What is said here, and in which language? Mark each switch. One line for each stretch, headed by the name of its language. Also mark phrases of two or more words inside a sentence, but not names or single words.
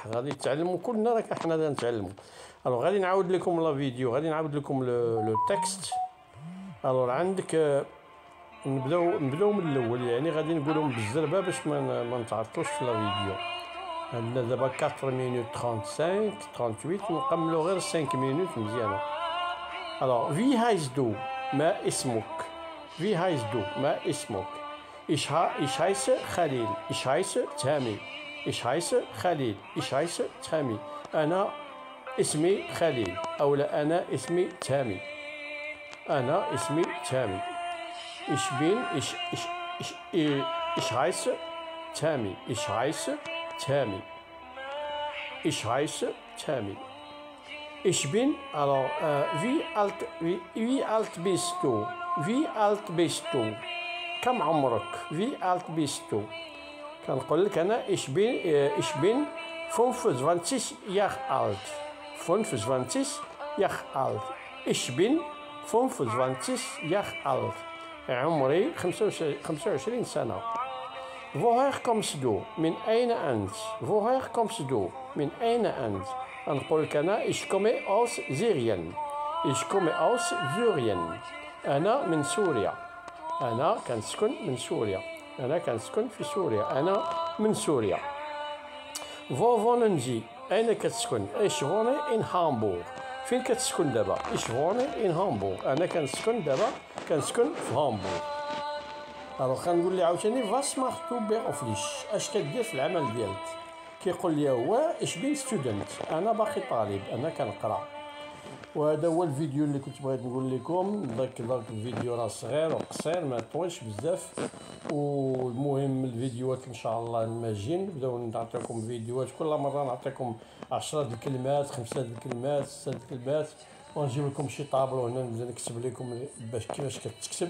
Arabic: غادي تعلموا كلنا، راه حنا غادي نتعلموا. الوغ غادي نعاود لكم
French: la vidéo,
Arabic: غادي نعاود لكم
French: le texte.
Arabic: الوغ عندك نبداو من الاول، يعني غادي نقولهم بالزربه باش ما نتعطلوش في
French: la vidéo.
Arabic: عندنا دابا 4 مينوت 35 38 نكملوا غير 5 مينوت مزيانه.
German: الوغ wie heißt du؟
Arabic: ما اسمك؟
German: wie heißt du؟
Arabic: ما اسمك؟
German: ich heiße Khalil. ich heiße تامي. ich heiße Khalil. ich heiße تامي.
Arabic: أنا اسمي خليل. أو لا أنا اسمي تامي. أنا اسمي تامي.
German: Ich bin, ich heiße Tammy. Ich heiße Tammy. Ich heiße Tammy. Ich bin, alors, wie alt bist du? Wie alt bist du?
Arabic: كم عمرك؟
German: Wie alt bist du?
Arabic: كنقول لك أنا
German: ich bin 25 Jahre alt. 25 Jahre alt. Ich bin 25 Jahre alt.
Arabic: عمري 25 سنة.
German: Woher kommst du?
Arabic: من أين أنت؟
German: Woher kommst du?
Arabic: من أين أنت؟ نقول لك أنا
German: ich komme aus Syrien. Ich komme aus Syrien.
Arabic: أنا من سوريا. أنا كنسكن من سوريا. أنا كنسكن في سوريا. أنا من سوريا.
German: Wo wohnen Sie?
Arabic: أين كتسكن؟
German: Ich wohne in Hamburg.
Arabic: فين كتسكن دابا؟
German: Ich wohne in Hamburg.
Arabic: أنا كنسكن دابا كنسكن في هامبورغ. الوغ كنقول ليه عاوتاني
German: was machst du beruflich؟
Arabic: اش كدير في العمل ديالك؟ كيقول لي هو
German: ich bin student.
Arabic: أنا باقي طالب. أنا كنقرا. وهذا هو الفيديو اللي كنت بغيت نقول لكم. داك الفيديو راه صغير وقصير ما طويلش بزاف. والمهم الفيديوهات ان شاء الله الماجين نبداو نعطيكم فيديوهات كل مره نعطيكم 10 الكلمات 5 الكلمات 6 الكلمات ونجيب لكم شي طابلو هنا نبدا نكتب لكم باش كيفاش كتكتب.